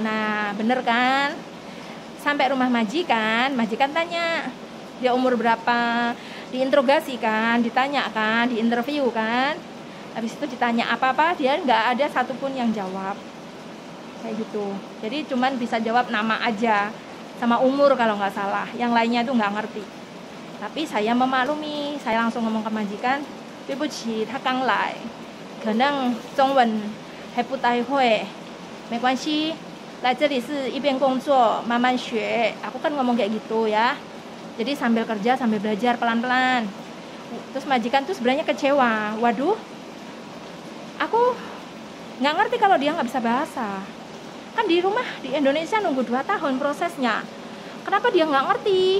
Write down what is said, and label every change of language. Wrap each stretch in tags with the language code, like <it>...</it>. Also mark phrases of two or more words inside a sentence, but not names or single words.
<id>Nah bener kan, sampai rumah majikan tanya dia umur berapa, diinterogasi kan, ditanya kan, diinterview kan. Habis itu ditanya apa-apa, dia nggak ada satupun yang jawab kayak gitu. Jadi cuman bisa jawab nama aja sama umur kalau nggak salah, yang lainnya itu nggak ngerti. Tapi saya memaklumi, saya langsung ngomong ke majikan,</id> <zh>" 对不起，他刚来，可能中文还不太会，没关系，来这里是一边工作慢慢学."</zh> <id>Aku kan ngomong kayak gitu ya. Jadi sambil kerja sambil belajar pelan-pelan. Terus majikan tuh sebenarnya kecewa. Waduh, aku nggak ngerti kalau dia nggak bisa bahasa. Kan di rumah di Indonesia nunggu 2 tahun prosesnya. Kenapa dia nggak ngerti?</id>